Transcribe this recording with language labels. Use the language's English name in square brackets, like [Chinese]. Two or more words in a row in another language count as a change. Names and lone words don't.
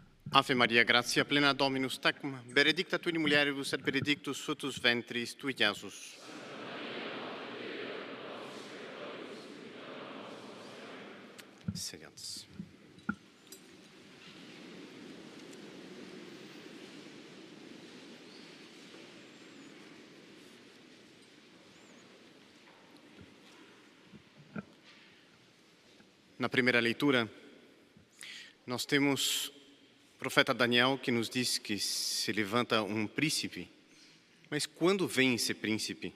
[Latin] Ave Maria, gratia plena Dominus tecum, benedicta tu in mulieribus et benedictus fructus ventris tui, Iesus. Sediantes. [Portuguese] Na primeira leitura, nós temos o profeta Daniel que nos diz que se levanta um príncipe, mas quando vem esse príncipe?